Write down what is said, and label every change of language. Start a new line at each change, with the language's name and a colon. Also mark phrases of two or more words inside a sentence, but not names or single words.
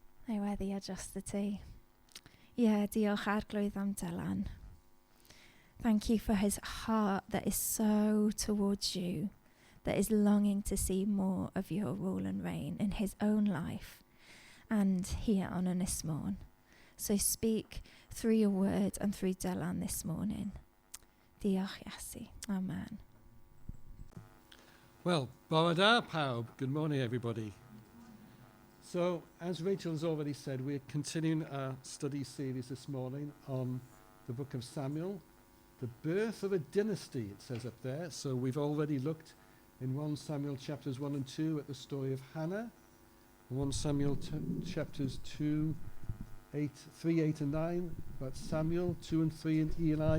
Welsh: Neu weddi adjust y ti. Diolch Arglwydd am Dylan.
English: Thank you for his heart that is so towards you, that is longing to see more of your rule and reign in his own life and here on Ynys Môn. So speak through your word and through Dylan this morning.
Welsh: Diolch Iesu. Amen. Well, bore da pawb.
English: Good morning, everybody. So, as Rachel's already said, we're continuing our study series this morning on the book of Samuel, the birth of a dynasty, it says up there. So we've already looked in 1 Samuel chapters 1 and 2 at the story of Hannah, 1 Samuel chapters 3, 8 and 9, about Samuel, 2 and 3 and Eli.